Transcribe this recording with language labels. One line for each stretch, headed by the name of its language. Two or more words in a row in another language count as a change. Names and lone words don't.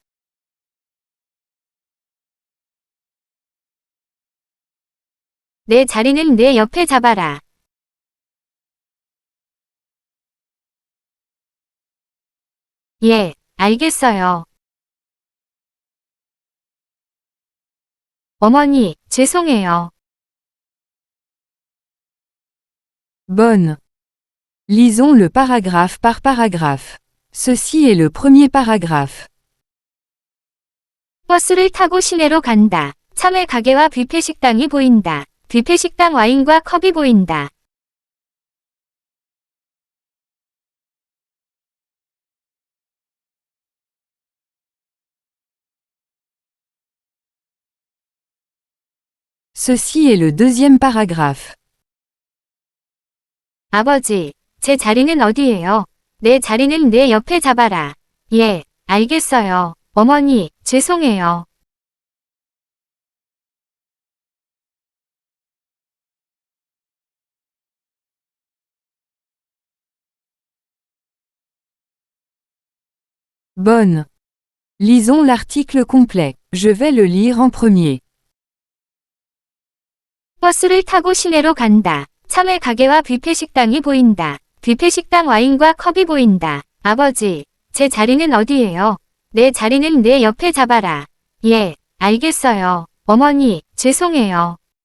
Korean: 내 자리는 내 옆에 잡아라. 예, 알겠어요. 어머니, 죄송해요.
French: Bonne. Lisons le paragraphe par paragraphe. Ceci est le premier paragraphe.
Korean: 버스를 타고 시내로 간다. 참외 가게와 뷔페 식당이 보인다. 뷔페 식당 와인과 컵이 보인다.
French: Ceci est le deuxième paragraphe.
Korean: 아버지, 제 자리는 어디예요? 내 자리는 내 옆에 잡아라. 예, 알겠어요. 어머니, 죄송해요.
French: Bonne. Lisons l'article complet. Je vais le lire en premier.
Korean: 버스를 타고 시내로 간다. 참외 가게와 뷔페 식당이 보인다. 뷔페 식당 와인과 컵이 보인다. 아버지, 제 자리는 어디예요? 내 자리는 내 옆에 잡아라. 예, 알겠어요. 어머니, 죄송해요.